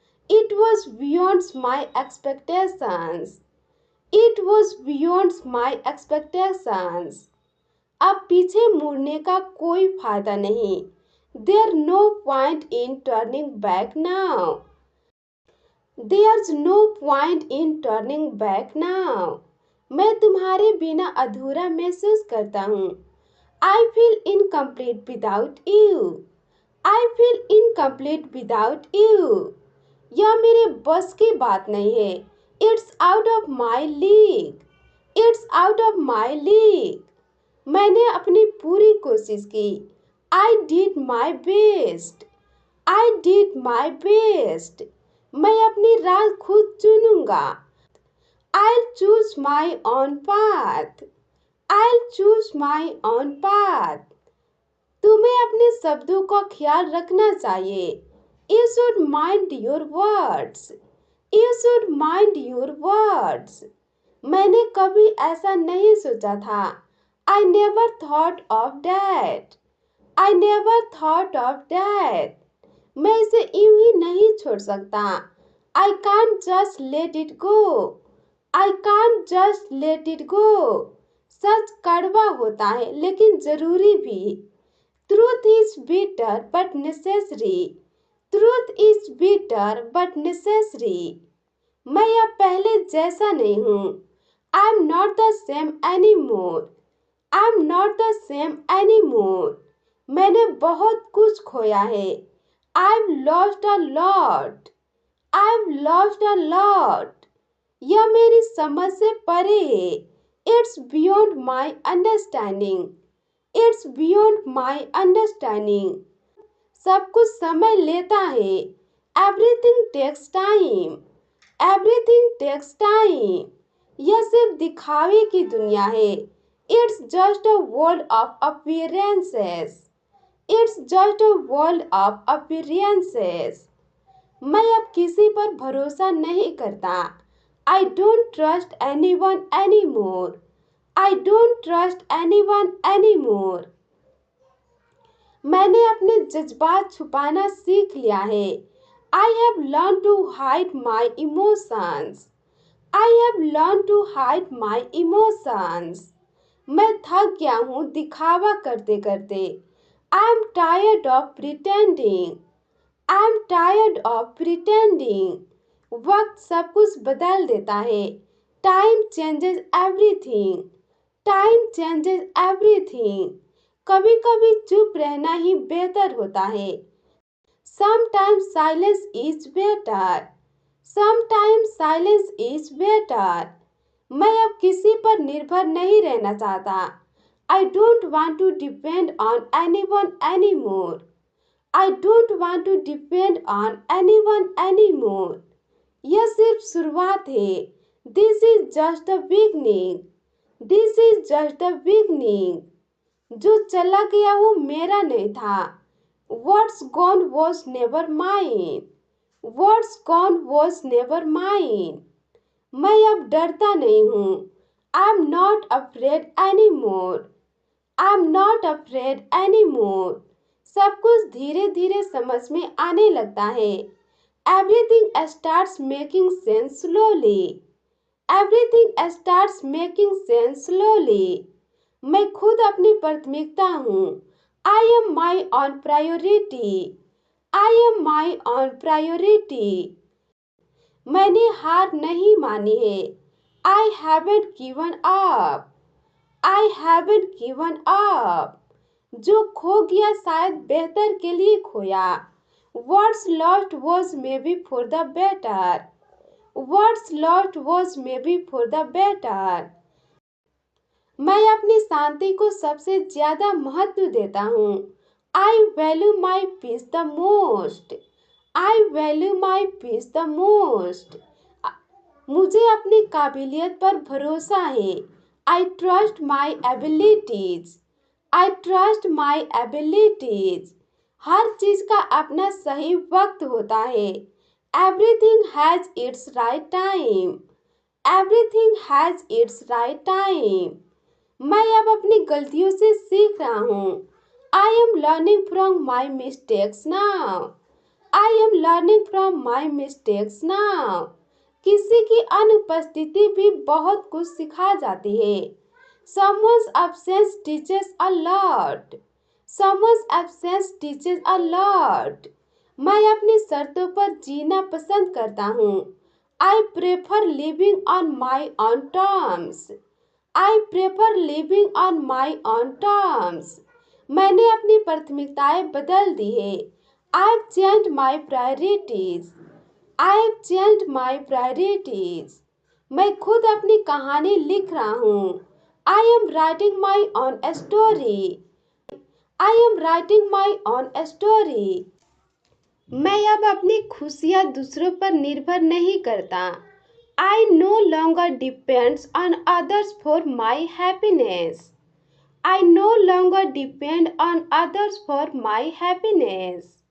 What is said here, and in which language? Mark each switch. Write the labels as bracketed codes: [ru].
[en] It was beyond my expectations. It was beyond my expectations. [hi] अब पीछे मुड़ने का कोई फायदा नहीं। [en] There no point in turning back now. There's no point in turning back now. [hi] मैं तुम्हारे बिना अधूरा महसूस करता हूँ। [en] I feel incomplete without you. I feel incomplete without you. [hi] यह मेरे बस की बात नहीं है। [en] It's out of my league. It's out of my league. [hi] मैंने अपनी पूरी कोशिश की। [en] I did my best. I did my best. [hi] मैं अपनी राह खुद चुनूंगा। [en] I'll choose my own path. I'll choose my own path. [hi] तुम्हें अपने शब्दों का ख्याल रखना चाहिए। [en] You should mind your words. You should mind your words. [hi] मैंने कभी ऐसा नहीं सोचा था। [en] I never thought of that. I never thought of that. [hi] मैं इसे यूं ही नहीं छोड़ सकता। [en] I can't just let it go. I can't just let it go. [hi] सच कड़वा होता है लेकिन जरूरी भी। [en] Truth is bitter but necessary. Truth is bitter but necessary. [hi] मैं अब पहले जैसा नहीं हूँ। [en] I'm not the same anymore. I'm not the same anymore. [hi] मैंने बहुत कुछ खोया है। [en] I've lost a lot. I've lost a lot. [hi] यह मेरी समझ से परे है। [en] It's beyond my understanding. It's beyond my understanding. [hi] सब कुछ समय लेता है। [en] Everything takes time. Everything takes time. [hi] यह सिर्फ दिखावे की दुनिया है। [en] It's just a world of appearances. It's just a world of appearances. [hi] मैं अब किसी पर भरोसा नहीं करता। [en] I don't trust anyone anymore. I don't trust anyone anymore. [hi] मैंने अपने जज्बात छुपाना सीख लिया है। [en] I have learned to hide my emotions. I have learned to hide my emotions. [hi] मैं थक गया हूँ दिखावा करते करते। [en] I'm tired of pretending. I'm tired of pretending. [hi] वक्त सब कुछ बदल देता है। [en] Time changes everything. Time changes everything. [hi] कभी कभी चुप रहना ही बेहतर होता है। [en] Sometimes silence is better. Sometimes silence is better. [hi] मैं अब किसी पर निर्भर नहीं रहना चाहता। [en] I don't want to depend on anyone anymore. I don't want to depend on anyone anymore. [hi] यह सिर्फ शुरुआत है। [en] This is just the beginning. This is just the beginning. [hi] जो चला गया वो मेरा नहीं था। [en] What's gone was never mine. What's gone was never mine. [hi] मैं अब डरता नहीं हूँ। [en] I'm not afraid anymore. I'm not afraid anymore. [hi] सब कुछ धीरे धीरे समझ में आने लगता है। [en] Everything starts making sense slowly. Everything starts making sense slowly. [hi] मैं खुद अपनी प्राथमिकता हूँ। [en] I am my own priority. I am my own priority. [hi] मैंने हार नहीं मानी है। [en] I haven't given up. I haven't given up. [hi] जो खो गया शायद बेहतर के लिए खोया। [en] What's lost was maybe for the better. What's lost was maybe for the better. [hi] मैं अपनी शांति को सबसे ज्यादा महत्व देता हूँ. [en] I value my peace the most. I value my peace the most. [hi] मुझे अपनी काबिलियत पर भरोसा है. [en] I trust my abilities. I trust my abilities. [hi] हर चीज का अपना सही वक्त होता है. [en] Everything has its right time. Everything has its right time. [hi] मैं अब अपनी गलतियों से सीख रहा हूँ. [en] I am learning from my mistakes now. I am learning from my mistakes now. [hi] किसी की अनुपस्थिति भी बहुत कुछ सिखा जाती है. [en] Someone's absence teaches a lot. Someone's absence teaches a lot. [hi] मैं अपनी शर्तों पर जीना पसंद करता हूँ. [en] I prefer living on my own terms. I prefer living on my own terms. [hi] मैंने अपनी प्राथमिकताएं बदल दी है. [en] I've changed my priorities. I've changed my priorities. [hi] मैं खुद अपनी कहानी लिख रहा हूँ. [en] I am writing my own story. I am writing my own story. [hi] मैं अब अपनी खुशियाँ दूसरों पर निर्भर नहीं करता. [en] I no longer depends on others for my happiness. I no longer depend on others for my happiness.